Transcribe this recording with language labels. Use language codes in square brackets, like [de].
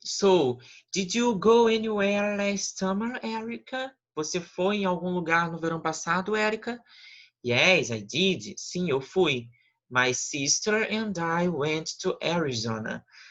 [en] So, did you go anywhere last summer, Erica? [pt] Você foi em algum lugar no verão passado, Erica? [en] Yes, I did. [pt] Sim, eu fui. [en] My sister and I went to Arizona.